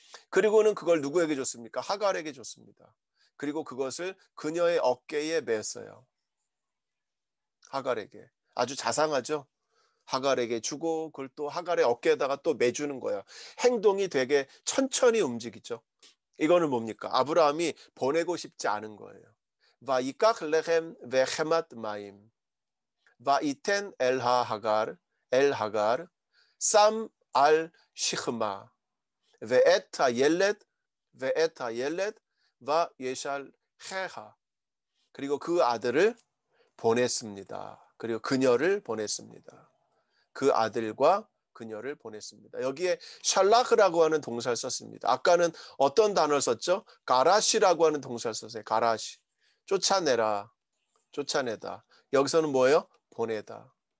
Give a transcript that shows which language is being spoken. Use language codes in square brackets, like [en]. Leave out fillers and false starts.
[ko] 그리고는 그걸 누구에게 줬습니까? 하갈에게 줬습니다. 그리고 그것을 그녀의 어깨에 맸어요. 하갈에게. 아주 자상하죠? 하갈에게 주고 그걸 또 하갈의 어깨에다가 또 매주는 거야. 행동이 되게 천천히 움직이죠. 이거는 뭡니까? 아브라함이 보내고 싶지 않은 거예요. [he] ויקח לחם וחמת מים וייתן אל הגר שם על שכמה ואת הילד וישלחها. [ko] 그리고 그 아들을 보냈습니다. 그리고 그녀를 보냈습니다. 그 아들과 그녀를 보냈습니다. 여기에 샬라흐라고 하는 동사를 썼습니다. 아까는 어떤 단어를 썼죠? 가라시라고 하는 동사를 썼어요. 가라시. 쫓아내라. 쫓아내다. 여기서는 뭐예요? 보내다.